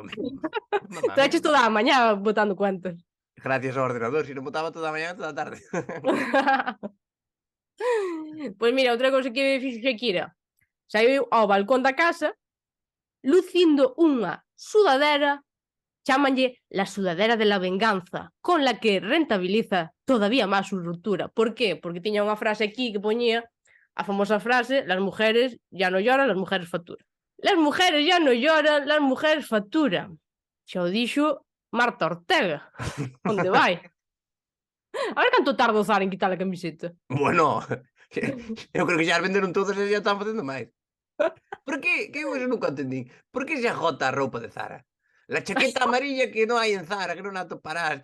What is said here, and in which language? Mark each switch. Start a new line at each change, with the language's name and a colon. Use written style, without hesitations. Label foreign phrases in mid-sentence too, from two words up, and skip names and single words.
Galician: Te eches toda a mañá botando cuentas. Gracias ao ordenador, se non botaba toda a mañá toda a tarde. Pois mira, outra cousa que fixo Shakira. Saiu ao balcón da casa lucindo unha sudadera, chámanlle
Spanish: la sudadera de la venganza, con la que rentabiliza todavía
Galician: máis
Spanish: su ruptura. Por qué?
Galician: Porque tiña unha frase aquí que poñía a famosa frase,
Spanish: las mujeres ya no lloran, las mujeres facturan. Las mujeres ya no lloran, las mujeres facturan.
Galician: Xa o dixo Marta Ortega. Onde vai? A ver canto tarda o Zara en quitar a camiseta. Bueno, eu creo que xa as venderon todas e xa están facendo máis. Por que? Que eu eso nunca entendí. Por que se agota a roupa de Zara?
Spanish: La chaqueta amarilla
Galician: que non hai en Zara, que non a toparás.